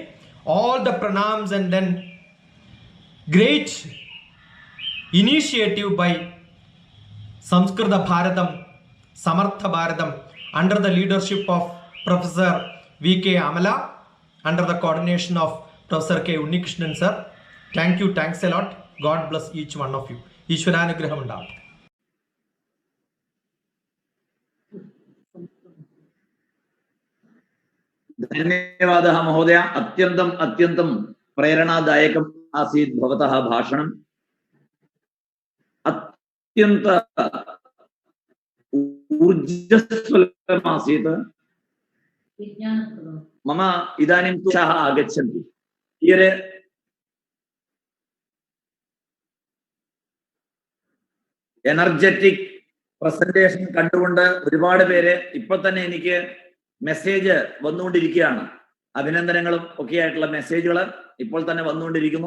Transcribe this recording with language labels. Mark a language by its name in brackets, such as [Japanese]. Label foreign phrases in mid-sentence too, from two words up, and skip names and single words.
[English] All the pranams and then great initiative by Samskrita Bharatam, Samartha Bharatam, under the leadership of Professor V.K. Amala, under the coordination of Professor K. Unnikrishnan sir. Thank you, thanks a lot. God bless each one of you. [Malayalam] ഈശ്വരാനുഗ്രഹം ഉണ്ടാവട്ടെ. [Sanskrit] धन्यवादः महोदय. अत्यन्तं प्रेरणादायकम् आसीत् भवतः भाषणम्. अत्यन्त ऊर्जस्वलम् आसीत्. मम इदानीं उत्साहः आगच्छन्ति. [English] energetic presentation [Malayalam] കണ്ടുകൊണ്ട് ഒരുപാട് പേര് ഇപ്പോൾ തന്നെ എനിക്ക് മെസ്സേജ് വന്നുകൊണ്ടിരിക്കുകയാണ്. അഭിനന്ദനങ്ങളും ഒക്കെ ആയിട്ടുള്ള മെസ്സേജുകൾ ഇപ്പോൾ തന്നെ വന്നുകൊണ്ടിരിക്കുന്നു.